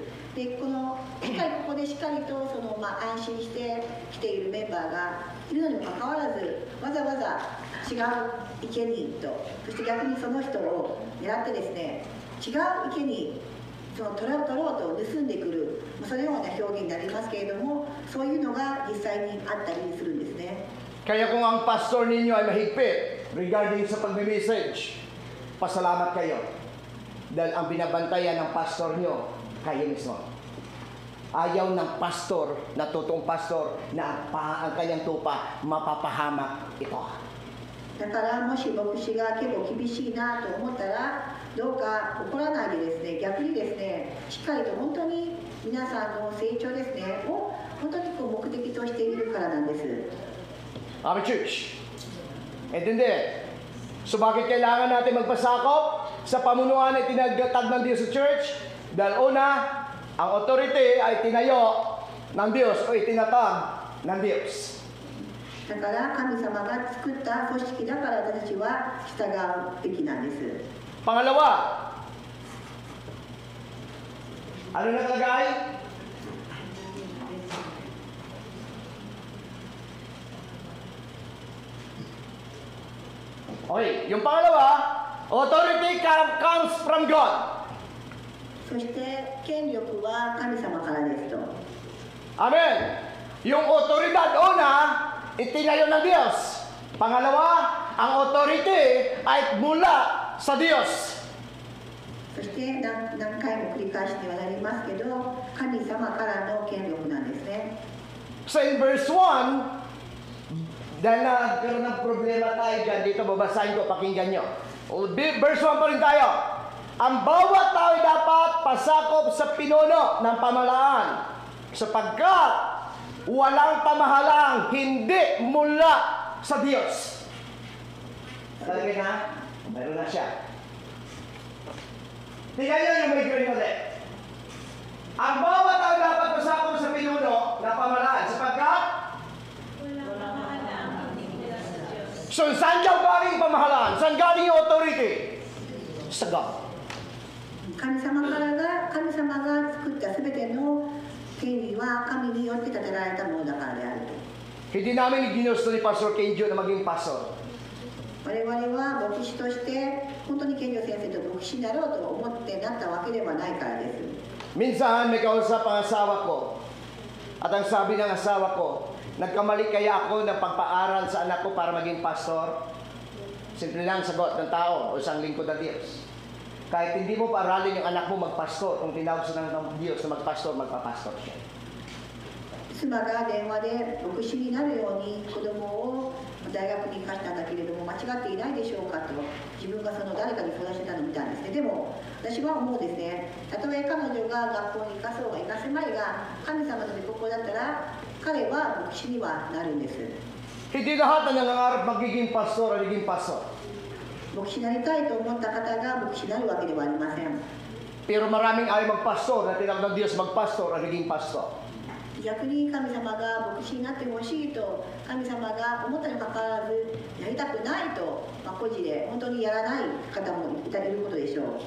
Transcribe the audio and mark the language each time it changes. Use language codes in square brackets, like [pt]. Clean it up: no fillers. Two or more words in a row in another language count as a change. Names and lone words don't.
[ja] でこのしっかりここでしっかりと安心して来ているメンバーがいるのにもかかわらずわざわざ違う池にと、そして逆にその人を狙ってですね違う池に取ろうと盗んでくる、そのような表現になりますけれども、そういうのが実際にあったりするんですね。 [tl] Kaya kung ang pastor ninyo ay mahigpit regarding sa pag-message, pasalamat kayo. Dahil ang binabantayan ng pastor nyo, kayo mismo. Ayaw ng pastor, na totoong pastor, na ang kanyang tupa, mapapahamak ito. [ja] だからもし牧師が結構厳しいなと思ったらどうか怒らないでですね、逆にですねしっかりと本当に皆さんの成長ですねを本当に目的としているからなんです。 [en] Our church. Intindi. [tl] So bakit kailangan natin magpasakop sa pamunuan na tinagtatag ng Diyos sa church? Dahil una, ang authority ay tinayo ng Diyos o itinatag ng Diyos. [ja] だから神様が作った組織だから私たちは従うべきなんです。 [tl] Pangalawa, ano nakalagay? Okay, yung pangalawa, [en] authority comes from God. [ja] そして権力は神様からですと。 [tl] Amen. Yung otoridad una, itinayo ng Diyos. Pangalawa, ang authority ay mula sa Diyos. [ja] そして何回も繰り返しにはなりますけど、神様からの権力なんですね。 [en] So in verse 1, [tl] dahil nagkaroon ng problema tayo dyan, dito babasahin ko, pakinggan nyo. Verse 1 pa rin tayo. Ang bawat tao ay dapat pasakop sa pinuno ng pamahalaan, sapagkat walang pamahalang hindi mula sa Diyos. Talaga na? Meron na siya. Tingnan nyo yung may green ulit. Ang bawat tao dapat pasakop sa pinuno ng pamahalaan, sapagkat So, saan daw galing pamahalaan? Saan galing yung authority? Sa God. [ja] 神様が作ったすべての権利は神によって建てられたものだからであると。 [tl] Hindi namin ginusto ni Pastor Kenjo na maging pastor. [ja] 我々は牧師として本当に健常先生と牧師になろうと思ってなったわけではないからです。 [tl] Minsan, may kausap ang asawa ko. At ang sabi ng asawa ko, nagkamali kaya ako ng pagpaaral sa anak ko para maging pastor? Simple lang sagot ng tao o isang lingkod ng Diyos. Kahit hindi mo paaralin yung anak mo magpastor, kung tinawag sa ng Diyos na magpastor, magpapastor siya. [ja] 妻が電話で牧師になるように子供を大学に行かしたんだけれども間違っていないでしょうかと自分がその誰かに相談してたのを見たんですね。でも私は思うですね、たとえ彼女が学校に行かそうが行かせまいが神様の御心だったら彼は牧師にはなるんです。 [tl] Hindi lahat na nangangarap magiging pastor o naging pastor. [ja] 牧師になりたいと思った方が牧師になるわけではありません。 [tl] Pero maraming ayaw magpastor na tinawag ng Diyos magpastor o naging pastor. [ja] 逆に神様が牧師になってほしいと神様が思ったにもかかわらずやりたくないと、孤児で本当にやらない方もいることでしょう。